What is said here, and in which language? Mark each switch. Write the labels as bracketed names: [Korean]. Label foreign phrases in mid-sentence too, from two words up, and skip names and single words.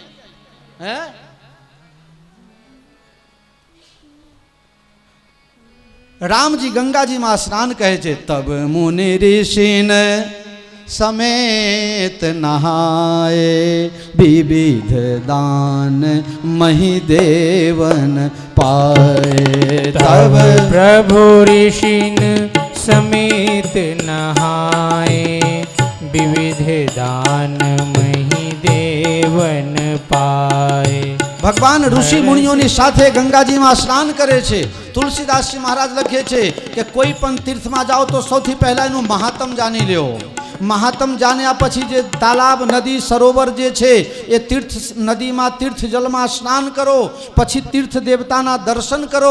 [Gujarati] હે, રામજી ગંગાજીમાં સ્નાન કહે છે. [Awadhi] तब मुनि ऋषिने समेत नहाय, विविध दान मही देवन पाय. तब प्रभु ऋषिन समेत नहाए, विविध दान मही देवन पाए. [Gujarati] ભગવાન ઋષિ મુનિઓની સાથે ગંગાજીમાં સ્નાન કરે છે. તુલસીદાસજી મહારાજ લખે છે કે કોઈ પણ તીર્થમાં જાઓ તો સૌથી પહેલા એનું મહાત્મ જાણી લ્યો. મહાત્મ જાણ્યા પછી જે તાલાબ નદી સરોવર જે છે એ તીર્થ નદીમાં તીર્થ જલમાં સ્નાન કરો, પછી તીર્થ દેવતાના દર્શન કરો.